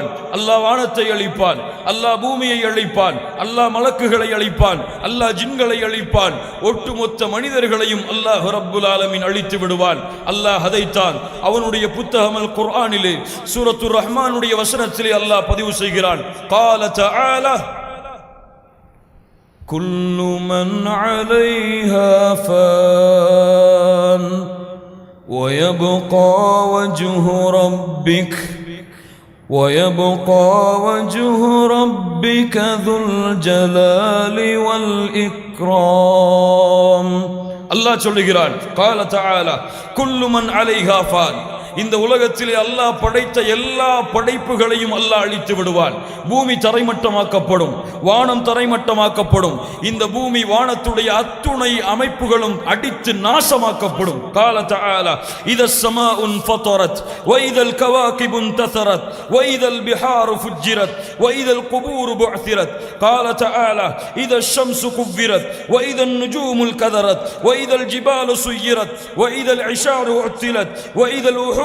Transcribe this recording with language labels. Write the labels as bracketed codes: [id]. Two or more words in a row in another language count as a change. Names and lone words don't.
[ta] அல்லாஹ் வானத்தை அழிப்பான், அல்லாஹ் பூமியை அழிப்பான், அல்லாஹ் மலக்குகளை அழிப்பான், அல்லாஹ் ஜின்களை அழிப்பான், ஒட்டுமொத்த மனிதர்களையும் அல்லாஹ் [ar] رب العالمين [ta] அழித்து விடுவான். அல்லாஹ் அதைத்தான் அவனுடைய புத்தகம் அல் குர்ஆனிலே சூரத்துர் ரஹ்மானுடைய வசனத்திலே அல்லாஹ் பதிவு செய்கிறான். [ar] قال تعالى كل من عليها فان ويبقى وجه ربك ذو الجلال والإكرام. [ta] அல்லாஹ் சொல்லுகிறான், [ar] قال تعالى كل من عليها فان, [ta] இந்த உலகத்திலே அல்லாஹ் படைத்த எல்லா படைப்புகளையும் அல்லாஹ் அழித்து விடுவான். பூமி தரைமட்டமாக்கப்படும், வானம் தரைமட்டமாக்கப்படும், இந்த பூமி வானத்துடைய அத்துணை அமைப்புகளும் அடித்து நாசமாக்கப்படும். [ar] قال تعالى إذا السماء انفطرت وإذا الكواكب انتثرت وإذا البحار فجرت وإذا القبور بعثرت. قال تعالى إذا الشمس كورت وإذا النجوم انكدرت وإذا الجبال سيرت وإذا العشار عطلت وإذا الوحوش